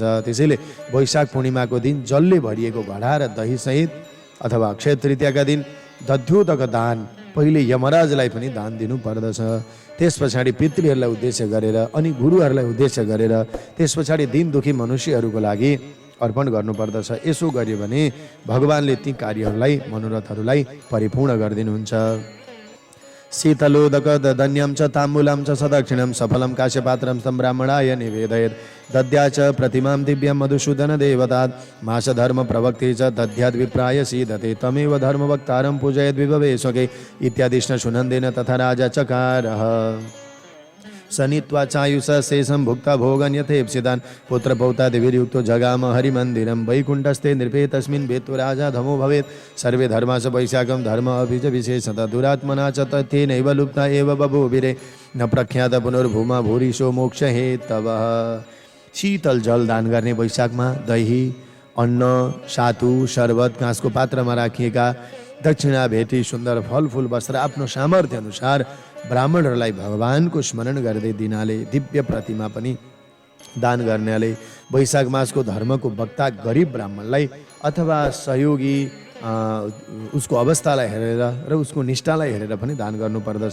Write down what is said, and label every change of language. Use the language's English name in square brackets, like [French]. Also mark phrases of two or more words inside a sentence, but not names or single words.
[Nepali] त्यसैले वैशाख पूर्णिमाको दिन जलले भरिएको घडा र दहीसहित अथवा अक्षय तृतीयाका दिन दध्योदक दान पहिले यमराजलाई पनि दान दिनु पर्दछ। त्यस पछाडि पितृहरूलाई उद्देश्य गरेर अनि गुरुहरूलाई उद्देश्य गरेर त्यस पछाडि दिन दुखी मनुष्यहरूको लागि अर्पण गर्नुपर्दछ। यसो गर्यो भने भगवानले ती कार्यहरूलाई मनोरथहरूलाई परिपूर्ण गरिदिनुहुन्छ। [Sanskrit] शीतलोदक दधन्यं च ताम्बूलं च सदक्षिणं सफलं काश्यपात्रं तं ब्राह्मणाय निवेदयेत् दद्या च प्रतिमां दिव्यं मधुसूदन देवतात् मासधर्म प्रवक्ते च दद्याद् विप्राय सीदते तमेव धर्मवक्तारं पूजयेद् विभवे स्वके इत्यादिष्ण सुनन्देन तथा राजा चकारः। सनीत्वा चायुष शेषं भुक्ता भोगन् यथेप्सितान् पुत्रपौत्रादिभिर्युक्तो जगाम हरिमन्दिरं वैकुण्ठस्थे नृपे तस्मिन् वेत्तु राजा धमो भवेत् सर्वे धर्मास वैशाखं धर्म अपि च विशेषतः दुरात्मना च तथ्येनैव लुप्ता एव बभूभिरे न प्रख्यात पुनर्भूमा भूरिशो मोक्ष हेतवः। [Nepali] शीतल जल दान गर्ने वैशाखमा दही, अन्न, सातु, शरबत काँसको पात्रमा राखिएका दक्षिणा भेटी सुन्दर फलफुल वस्त्र आफ्नो सामर्थ्य अनुसार ब्राह्मणहरूलाई भगवानको स्मरण गर्दै दिनाले दिव्य प्रतिमा पनि दान गर्नाले वैशाख मासको धर्मको वक्ता गरिब ब्राह्मणलाई अथवा सहयोगी उसको अवस्थालाई हेरेर र उसको निष्ठालाई हेरेर पनि दान गर्नुपर्दछ।